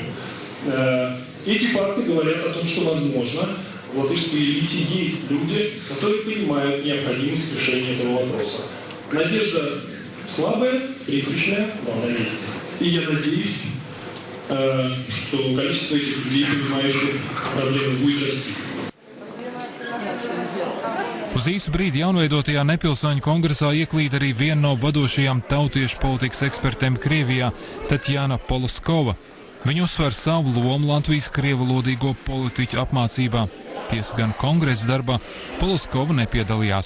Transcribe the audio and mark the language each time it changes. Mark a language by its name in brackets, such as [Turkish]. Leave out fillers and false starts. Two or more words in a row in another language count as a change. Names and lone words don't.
[Russian] Эти факты говорят о том, что, возможно, в латышской элите есть люди, которые понимают необходимость решения этого вопроса. Надежда слабая, призрачная, но она есть. И я надеюсь, что количество этих людей, понимающих проблемы, будет расти. [Latvian] Uz īsu brīdi jaunveidotajā nepilsoņu kongresā ieklīd arī viena no vadošajām tautiešu politikas ekspertēm Krievijā, Tatjana Poloskova. Viņa uzsver savu lomu Latvijas krievulodīgo politiķu apmācībā. Tiesa gan kongresa darbā Poloskova nepiedalījās.